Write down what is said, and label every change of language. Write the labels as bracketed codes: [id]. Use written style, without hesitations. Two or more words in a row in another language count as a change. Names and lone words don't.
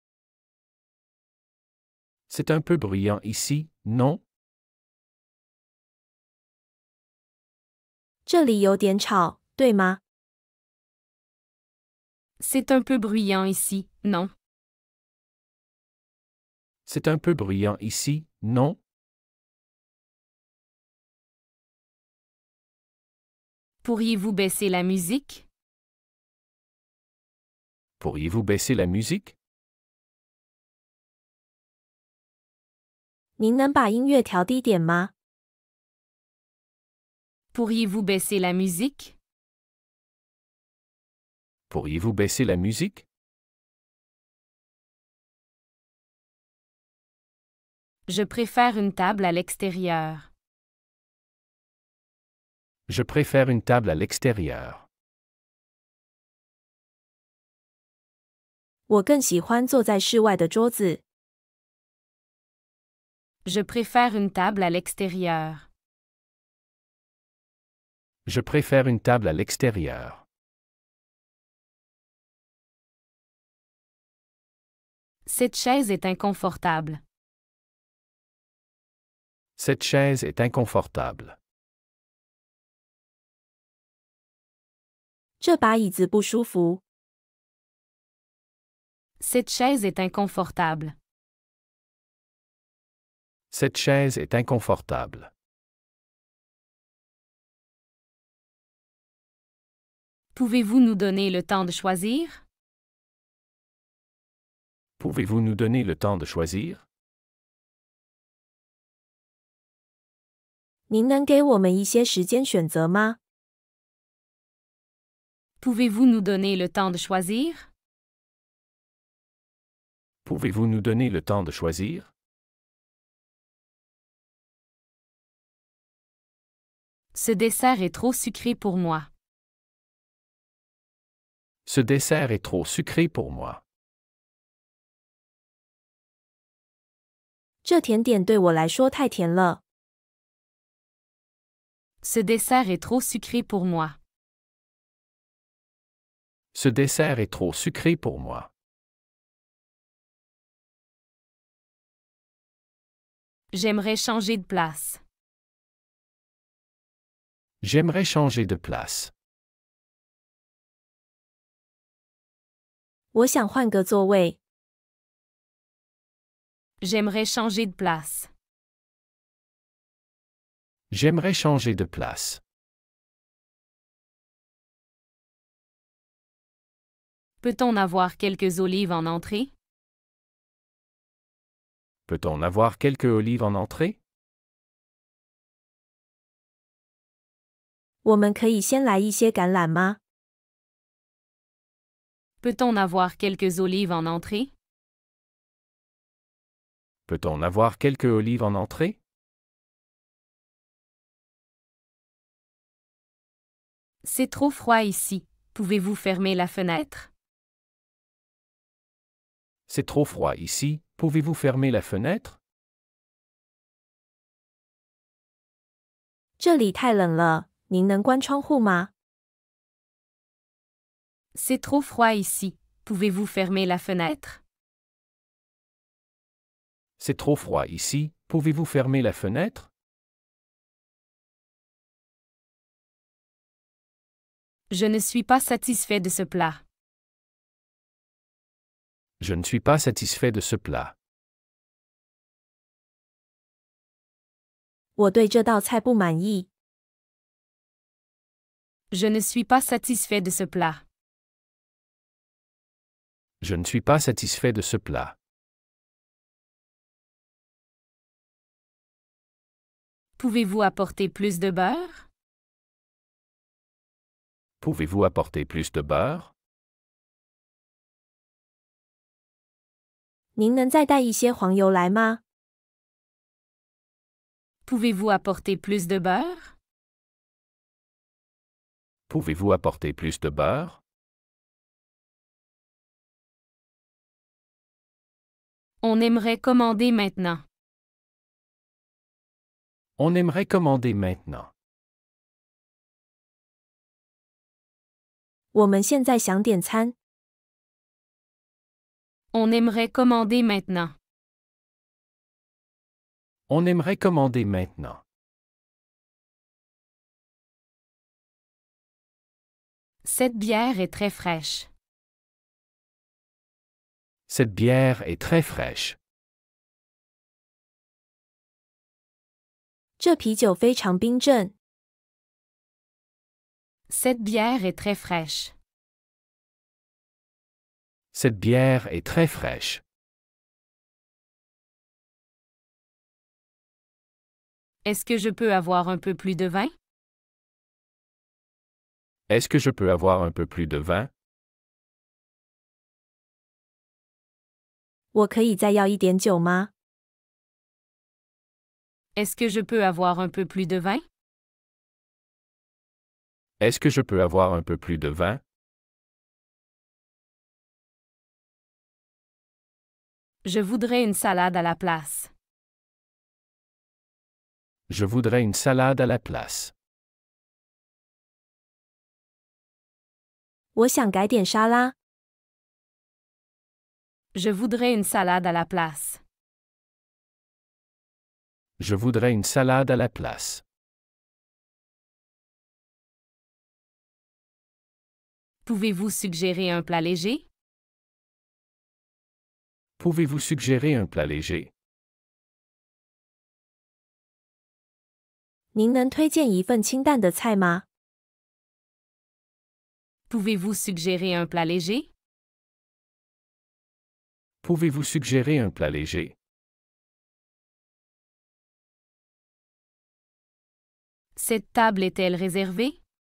[fr] C'est un peu bruyant ici, non? [zh] 这里有点吵，对吗？ [fr] C'est un peu bruyant ici, non? C'est un peu bruyant ici, non? Pourriez-vous baisser la musique? Pourriez-vous baisser la musique? [zh] 您能把音乐调低点吗？ [fr] Pourriez-vous baisser la musique? Pourriez-vous baisser la musique? Je préfère une table à l'extérieur. Je préfère une table à l'extérieur. [zh] 我更喜欢坐在室外的桌子。 [fr] Je préfère une table à l'extérieur. Je préfère une table à l'extérieur. Cette chaise est inconfortable. Cette chaise est inconfortable. [zh] 这把椅子不舒服。 [fr] Cette chaise est inconfortable. Cette chaise est inconfortable. Pouvez-vous nous donner le temps de choisir? Pouvez-vous nous donner le temps de choisir? [zh] 您能给我们一些时间选择吗？ [fr] Pouvez-vous nous donner le temps de choisir? Pouvez-vous nous donner le temps de choisir? Ce dessert est trop sucré pour moi. Ce dessert est trop sucré pour moi. [zh] 这甜点对我来说太甜了。 [fr] Ce dessert est trop sucré pour moi. Ce dessert est trop sucré pour moi. J'aimerais changer de place. J'aimerais changer de place. [zh] 我想换个座位。 [fr] J'aimerais changer de place. J'aimerais changer de place. Peut-on avoir quelques olives en entrée? Peut-on avoir quelques olives en entrée? [zh] 我们可以先来一些橄榄吗？ [fr] Peut-on avoir quelques olives en entrée? Peut-on avoir quelques olives en entrée? C'est trop froid ici. Pouvez-vous fermer la fenêtre? C'est trop froid ici. Pouvez-vous fermer la fenêtre? [zh] 这里太冷了，您能关窗户吗？ [fr] C'est trop froid ici. Pouvez-vous fermer la fenêtre? C'est trop froid ici. Pouvez-vous fermer la fenêtre? Je ne suis pas satisfait de ce plat. Je ne suis pas satisfait de ce plat. [zh] 我对这道菜不满意。 [fr] Je ne suis pas satisfait de ce plat. Je ne suis pas satisfait de ce plat. Pouvez-vous apporter plus de beurre? Pouvez-vous apporter plus de beurre? [zh] 您能再带一些黄油来吗？ [fr] Pouvez-vous apporter plus de beurre? Pouvez-vous apporter plus de beurre? On aimerait commander maintenant. On aimerait commander maintenant. [zh] 我们现在想点餐。 [fr] On aimerait commander maintenant. On aimerait commander maintenant. Cette bière est très fraîche. Cette bière est très fraîche. [zh] 这啤酒非常冰镇。 [fr] Cette bière est très fraîche. Cette bière est très fraîche. Est-ce que je peux avoir un peu plus de vin? Est-ce que je peux avoir un peu plus de vin? [zh] 我可以再要一点酒吗？ [fr] Est-ce que je peux avoir un peu plus de vin? Est-ce que je peux avoir un peu plus de vin? Je voudrais une salade à la place. Je voudrais une salade à la place. [zh] 我想改点沙拉。 [fr] Je voudrais une salade à la place. Je voudrais une salade à la place. Pouvez-vous suggérer un plat léger? Pouvez-vous suggérer un plat léger? [zh] 您能推荐一份清淡的菜吗？ [fr] Pouvez-vous suggérer un plat léger? Pouvez-vous suggérer un plat léger? Cette table est-elle réservée?